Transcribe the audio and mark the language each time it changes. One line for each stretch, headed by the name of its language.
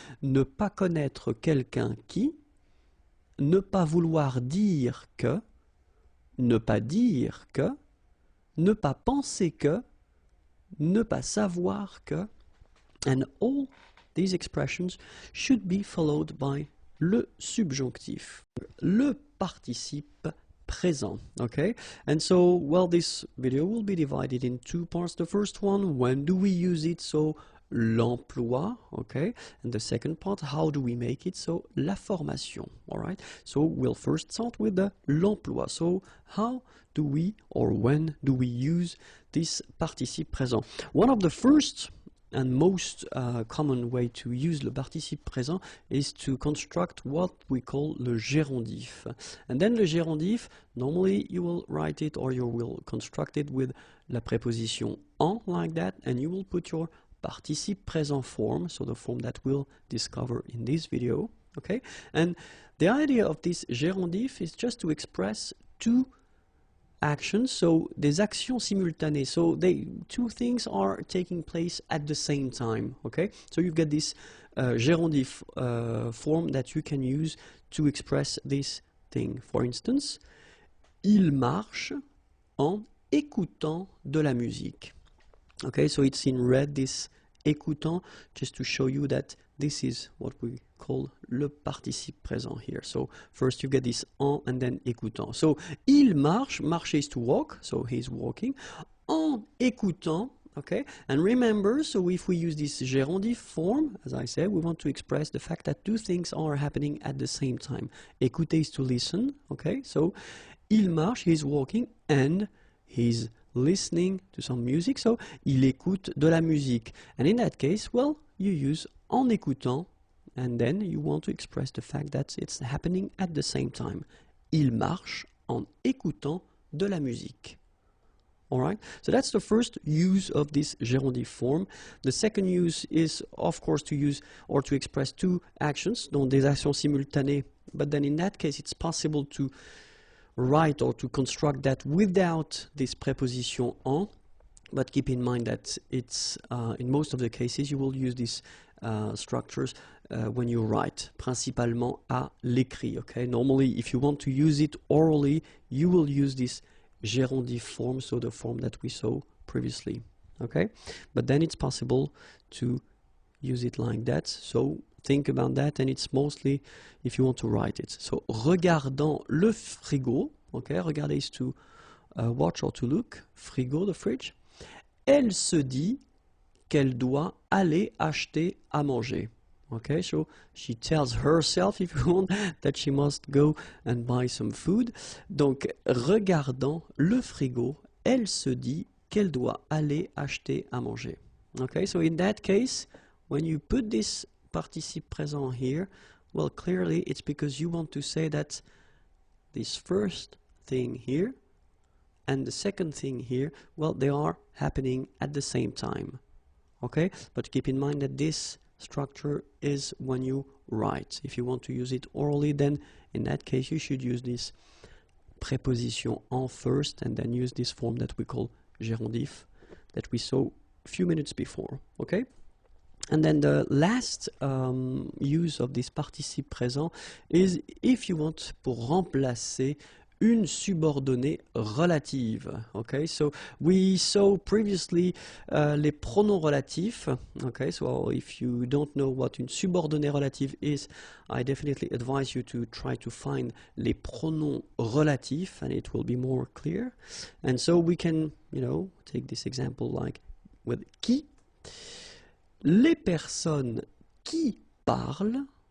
French: Ne pas connaître quelqu'un qui, ne pas vouloir dire que, ne pas dire que, ne pas penser que, ne pas savoir que,
English: and all these expressions should be followed by
French: le subjonctif, le participe présent, okay?
English: And so, well, this video will be divided in two parts. The first one, when do we use it? So, l'emploi, okay? And the second part, how do we make it? So, la formation, all right? So, we'll first start with the l'emploi. So, how do we, or when do we use this participe présent? One of the first and most common way to use le participe présent is to construct what we call le gérondif. And then le gérondif, normally you will write it or you will construct it with la préposition en, like that, and you will put your participe présent form, so the form that we'll discover in this video, okay? And the idea of this gérondif is just to express two actions, so
French: des actions simultanées,
English: so two things are taking place at the same time, okay? So you get this gérondif form that you can use to express this thing. For instance,
French: il marche en écoutant de la musique.
English: Okay, so it's in red, this écoutant, just to show you that this is what we call le participe présent here. So first you get this en and then écoutant. So
French: il marche,
English: marcher is to walk, so he's walking.
French: En écoutant,
English: okay, and remember, so if we use this gérondif form, as I said, we want to express the fact that two things are happening at the same time. Écouter is to listen, okay, so il marche, he's walking, and he's listening to some music, so
French: il écoute de la musique.
English: And in that case, well, you use en écoutant, and then you want to express the fact that it's happening at the same time.
French: Il marche en écoutant de la musique.
English: Alright, so that's the first use of this gérondif form. The second use is, of course, to use or to express two actions,
French: donc des actions simultanées,
English: but then in that case it's possible to write or to construct that without this preposition en, but keep in mind that it's in most of the cases you will use these structures when you write,
French: principalement à l'écrit,
English: okay? Normally, if you want to use it orally, you will use this gérondif form, so the form that we saw previously, okay? But then it's possible to use it like that, so think about that, and it's mostly if you want to write it. So,
French: regardant le frigo,
English: okay, regarder is to watch or to look, frigo, the fridge.
French: Elle se dit qu'elle doit aller acheter à manger.
English: Okay, so she tells herself, if you want, that she must go and buy some food.
French: Donc, regardant le frigo, elle se dit qu'elle doit aller acheter à manger.
English: Okay, so in that case, when you put this participe présent here, well, clearly it's because you want to say that this first thing here and the second thing here, well, they are happening at the same time. Okay, but keep in mind that this structure is when you write. If you want to use it orally, then in that case you should use this préposition en first and then use this form that we call gérondif that we saw a few minutes before. Okay, and then the last use of this participe présent is if you want
French: pour remplacer une subordonnée relative.
English: Okay, so we saw previously les pronoms relatifs. Okay, so if you don't know what une subordonnée relative is, I definitely advise you to try to find les pronoms relatifs, and it will be more clear. And so we can, you know, take this example like with qui.
French: Les personnes qui parlent.